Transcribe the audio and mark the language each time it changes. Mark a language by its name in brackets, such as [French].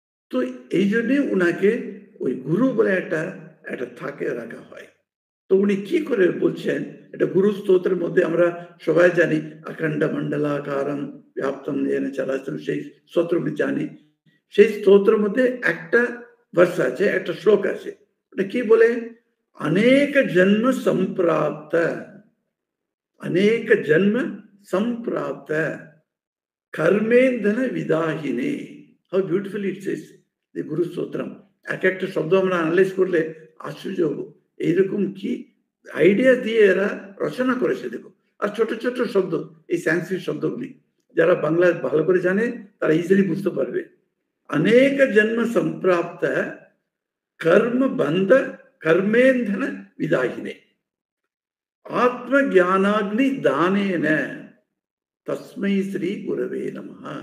[Bangla] তো এই জন্যে উনাকে ওই গুরু বলে একটা থাকে রাখা হয়। তো উনি কি করে বলছেন, এটা গুরু স্তোত্রের মধ্যে আমরা সবাই জানি, [Sanskrit] অখণ্ড মণ্ডলাকারম ব্যাপ্তম যেন চলাচল, [Bangla] সেই স্তোত্র উনি জানি। সেই স্তোত্রের মধ্যে একটা ভার্স আছে, একটা শ্লোক আছে, ওটা কি বলে? [Sanskrit] अनेक जन्म संप्राप्त, अनेक जन्म संप्राप्त कर्मेंधन विदाहिने। [English] How beautiful it says the guru stotram. [Bangla] এক একটা শব্দ আমরা অ্যানালাইজ করলে আশ্চর্য হব, এইরকম কি আইডিয়া দিয়ে এরা রচনা করেছে দেখো। আর ছোট ছোট শব্দ, এই সংস্কৃত শব্দগুলি যারা বাংলা ভালো করে জানে তারা ইজিলি বুঝতে পারবে। [Sanskrit] अनेक जन्म संप्राप्त कर्म बंध कर्मेंधन विदाहिने आत्मज्ञानाग्नि दानेन तस्मै श्री गुरवे नमः।